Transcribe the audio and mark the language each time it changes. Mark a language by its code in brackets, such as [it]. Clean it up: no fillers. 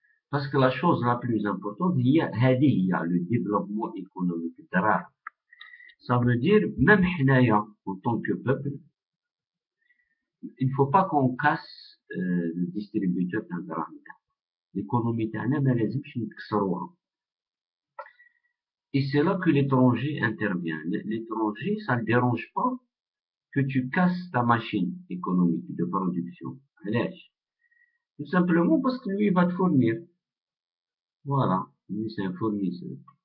[fr] Parce que la chose la plus importante, il y a le développement économique. Ça veut dire, même Hinaya, en tant que peuple, il ne faut pas qu'on casse le distributeur d'Internet. [ar] L'économie تاعنا ما لازمش نكسروها. [fr] Et c'est là que l'étranger intervient. L'étranger, ça ne dérange pas que tu casses ta machine économique de production. Tout simplement parce que lui, il va te fournir. Voilà. Lui, c'est un fournisseur.